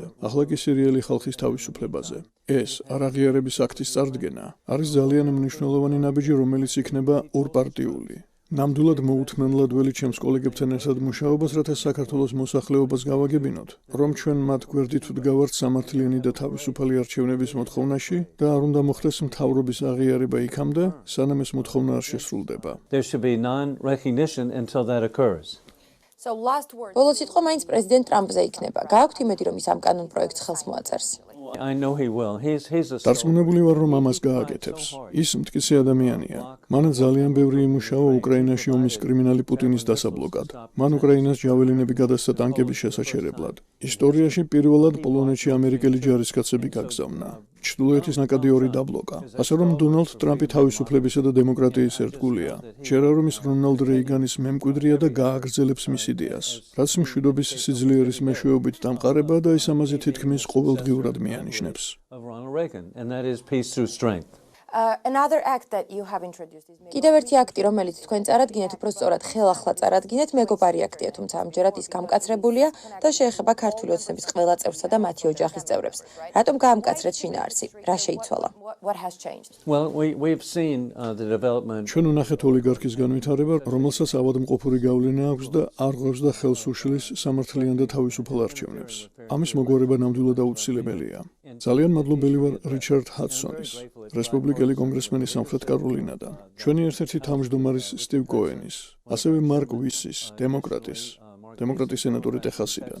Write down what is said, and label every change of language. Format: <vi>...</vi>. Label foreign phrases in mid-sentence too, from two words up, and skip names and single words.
<ka>ახლა კი სირიელი ხალხის თავისუფლებაზე. ეს არაღიარების აქტის წარდგენა არის ძალიან მნიშვნელოვანი ნაბიჯი, რომელიც იქნება ორპარტიული. ნამდვილად მოუთმენლად ველი ჩემს კოლეგებთან ერთად მუშაობას, რათა საქართველოს მოსახლეობას გავაგებინოთ, რომ ჩვენ მათ გვერდით ვდგავართ სამართლიანი და თავისუფალი არჩევნების მოთხოვნაში და არ უნდა მოხდეს მთავრობის აღიარება იქამდე, სანამ ეს მოთხოვნა არ შესრულდება.</ka> <en>There should be non-recognition until that occurs. So last word.</en> <ka>ბოლო სიტყვა მაინც პრეზიდენტ ტრამპზე იქნება. გააქვთ იმედი, რომ ის ამ კანონ პროექტს ხელს მოაწერს?</ka> <en>I know he will. He's a</en> <ka>დარწმუნებული ვარ, რომ ამას გააკეთებს. ის მტკიცე ადამიანია. მან ძალიან ბევრი იმუშავა უკრაინაში ომის კრიმინალი პუტინის დასაბლოკად. მან უკრაინას ჯაველინები გადასცა ტანკების შესაჩერებლად. ისტორიაში პირველად პოლონეთში ამერიკელი ჯარისკაცები გაგზავნა. ჩრდილოეთის ნაკადი ორი დაბლოკა. ასე რომ დონალდ ტრამპი თავისუფლებისა და დემოკრატიის ერთგულია. ჯერა რომ ის რონალდ რეიგანის მემკვიდრეა და გააგრძელებს მის იდეას, რაც მშვიდობის სიძლიერის მეშვეობით დამყარება და ის ამაზე თითქმის ყოველდღიურად მიანიშნებს.</ka> <en>of Ronald Reagan, and that is peace through strength. Another act that you have introduced is</en> <ka>კიდევ ერთი აქტი, რომელიც თქვენ წარადგინეთ, უფრო სწორად ხელახლა წარადგინეთ, მეგობარი აქტია, თუმცა ამჯერად ის გამკაცრებულია და შეეხება ქართული ოცნების ყველა წევრსა და მათი ოჯახის წევრებს. რატომ გაამკაცრეთ შინაარსი? რა შეიცვალა?</ka> <en>what has changed? Well, we've seen the development.</en> <ka>ჩვენ ვნახეთ ოლიგარქის განვითარება, რომელსაც ავადმყოფური გავლენა აქვს და არ ღვევს და ხელს უშლის სამართლიან და თავისუფალ არჩევნებს. ამის მოგვარება ნამდვილად აუცილებელია. ძალიან მადლობელი ვარ რიჩარდ ჰადსონის, რესპუბლიკელი კონგრესმენი სამხრეთ კაროლინადან, ჩვენი ერთ-ერთი თავმჯდომარის სტივ კოენის, ასევე მარკ ვისის, დემოკრატის სენატორი ტეხასიდან.</ka>